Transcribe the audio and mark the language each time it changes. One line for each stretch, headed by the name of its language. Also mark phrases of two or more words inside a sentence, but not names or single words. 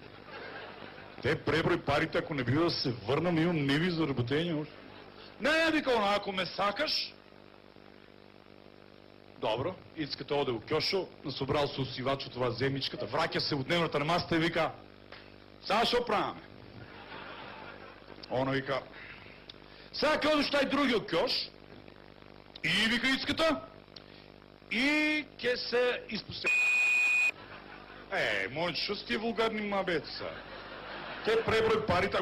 Bulgarian: Те преброй парите, ако не бива да се върнам, имам неви за работение още.
Macedonian: Не, вика она, ако ме сакаш. Добро, искате оде у кьошо, насобрал се усивач от това земичката, вракя се от дневната на масата и вика, сега шо праваме? Она вика, сега ке одеш тай другия кьош и вика иската и ке се изпусти. Мониче, шо сте вулгарни мабеца сега?
Bulgarian: Те преброй парите.